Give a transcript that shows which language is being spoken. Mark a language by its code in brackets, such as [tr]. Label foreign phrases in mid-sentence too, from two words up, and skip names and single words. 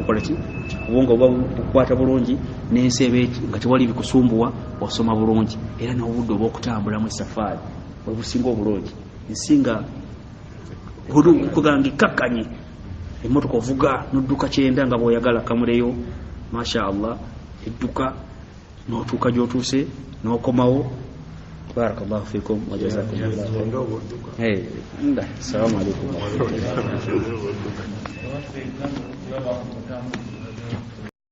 [lg] bukola ki obwongo oba bukwata bulungi n'ensi eba nga tewali bikusumbuwa osoma bulungi era n'obudde oba okutambulamu esafaari obusinga obulungi ensinga kuganga ikakkanye emmotoka ovuga n'odduka 9 nga bw'oyagala kamuleyo [ar] ما شاء الله [lg] edduka n'otuuka gy'otuuse n'okomawo [ar] بارك الله فيكم وجزاكم الله خيرا. ndogo duka السلام عليكم ورحمة الله وبركاته.